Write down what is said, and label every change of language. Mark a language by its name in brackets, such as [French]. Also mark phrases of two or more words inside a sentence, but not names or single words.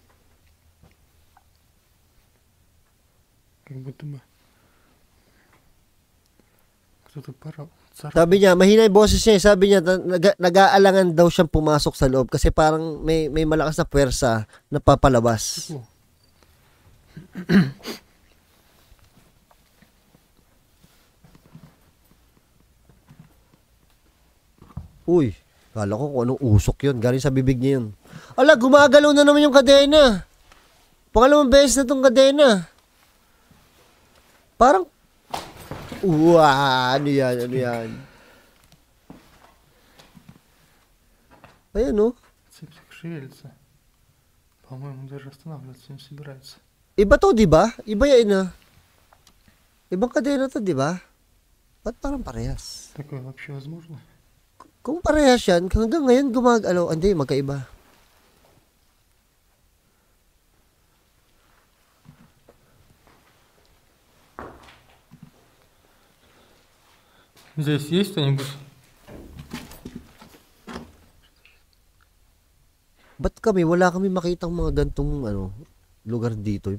[Russian] Как будто бы кто-то [Filipino] Sabi niya, mahina yung boses niya. Sabi niya, nag-aalangan daw siyang pumasok sa loob kasi parang may malakas na puwersa na papalabas. Uy, kala ko kung anong usok yun. Galing sa bibig niya yun. Ala, gumagalaw na naman yung kadena. Pangalawang beses na tong kadena. Parang, ano yan, ano yan. Ayan, oh. [Russian] Цепь шевелится. По-моему, даже останавливаться не собирается. [Filipino] Iba to, di ba? Iba yan, ah. Ibang kadena to, di ba? Ba't parang parehas? [Russian] Такое вообще возможно? [Filipino] Kung parehas yan, hanggang ngayon gumagalaw. Hindi, magkaiba. [Russian] Здесь есть кто-нибудь? [Filipino] Ba't wala kami makitang mga gantong lugar dito.